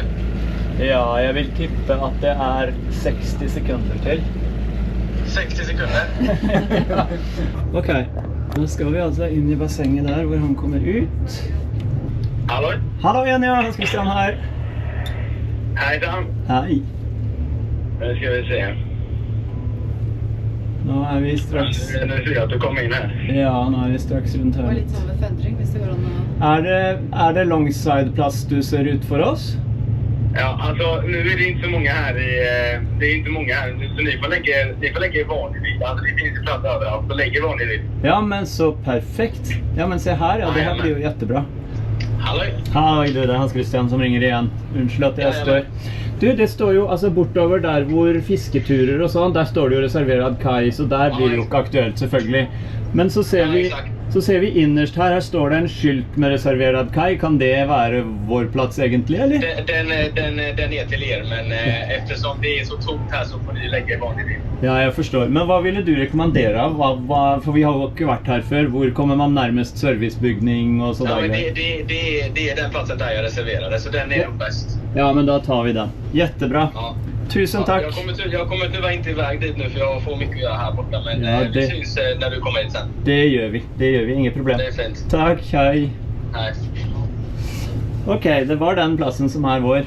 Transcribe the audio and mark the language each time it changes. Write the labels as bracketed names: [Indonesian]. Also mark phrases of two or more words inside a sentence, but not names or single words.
[Norwegian] Ja, jeg vil tippe at det er 60 sekunder til. 60 sekunder? Ja. Ok, nå skal vi altså inn i bassenget der hvor han kommer ut. Hallo? Hallo igjen, ja, Hans Christian her. Hei, Dan. Hei. [Swedish] Nu ska vi se. [Norwegian] Nå er vi straks... [Swedish] Nu ser jag att du kommer in här. [Norwegian] Ja, nå er vi straks rundt Og litt her. sånn med fendring, hvis det går an å... Er det longside-plass du ser ut for oss? [Swedish] Ja, alltså nu är det inte så många här det är inte många här så ni får lägga er var ni vill. Alltså det finns ju plats överallt, så lägg er var ni vill. [Norwegian] Ja, men så perfekt. Ja, men se her, ja, det her blir jo jättebra. Halloj! Hei, du, det er Hans Christian som ringer igjen. Unnskyld at jeg stør. Du, det står jo, altså bortover der hvor fisketurer og sånn, der står det jo reserverad kai, så der blir det jo ikke aktuelt selvfølgelig. Men så ser vi innerst her står det en skylt med reserverad kai. Kan det være vår plass egentlig, eller? [Swedish] Den är till er, men eftersom det är så tomt här så får ni lägga er var ni vill. [Norwegian] Ja, jeg forstår. Men hva ville du rekommendere? For vi har jo ikke vært her før. Hvor kommer man nærmest servicebygning og så Ja, men der? [Swedish] det är den platsen där jag reserverade, så den är nog bäst. [Norwegian] Ja, men da tar vi den. Jättebra. Ja. Tusen takk. [Swedish] Jag kommer tyvärr inte iväg dit nu för jag får mycket att göra här borta, men Ja, vi syns när du kommer hit sen. [Norwegian] Det gjør vi. Ingen problem. [Swedish] Det är fint. [Norwegian] Takk, hei. [Swedish] Hej. [Norwegian] Ok, det var den plassen som er vår.